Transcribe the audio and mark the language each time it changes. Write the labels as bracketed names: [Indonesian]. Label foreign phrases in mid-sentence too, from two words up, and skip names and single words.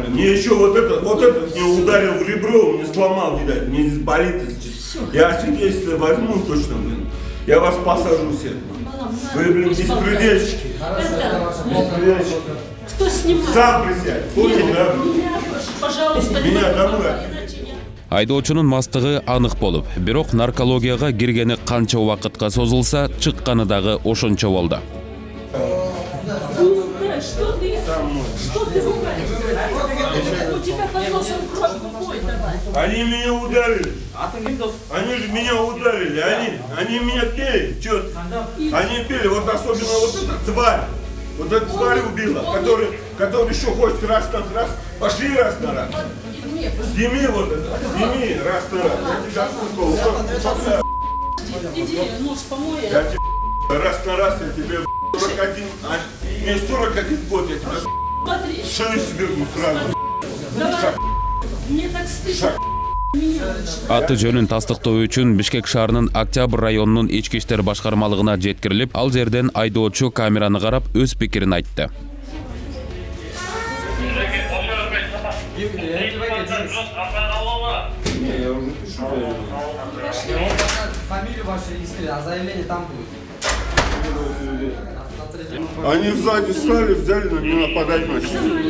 [Russian] Мне еще вот этот мне ударил в ребро, мне сломал, видать, мне здесь болит. Я свидетельство возьму точно, блин. Я вас посажу всех. Вы, блин, беспредельщики. Беспредельщики. Кто снимает? Сам присядь. Понял, да? Пожалуйста, Меня домой. [Kyrgyz] Айдоочунун мастыгы анык болуп, бирок наркологияга киргени канча убакытка созулса, чыкканы дагы ошончо болду. [Russian] Что ты ругаешь? У тебя под носом кровь выходит, давай. Они меня ударили. Они же меня ударили. Они меня пели. Чё? Они пели. Вот особенно вот эта тварь. Вот эта тварь убила, который еще хочет раз на раз. Пошли раз на раз. Сними вот это. Сними раз на раз. Я тебя сколько? Иди, нос помой. Я тебе раз на раз, я тебе 41, мне 41 год, я тебя Смотри. шею сверну сразу. Давай. Мне так стыдно. [Kyrgyz] Аты жөнүн тастыктоо үчүн Бишкек шаарынын Октябрь районунун ички иштер башкармалыгына жеткирилип, ал жерден айдоочу камераны карап өз пикирин айтты. [Russian] Фамилию вашу регистрировали, а заявление там будет. Они сзади стали, взяли на меня нападать начали.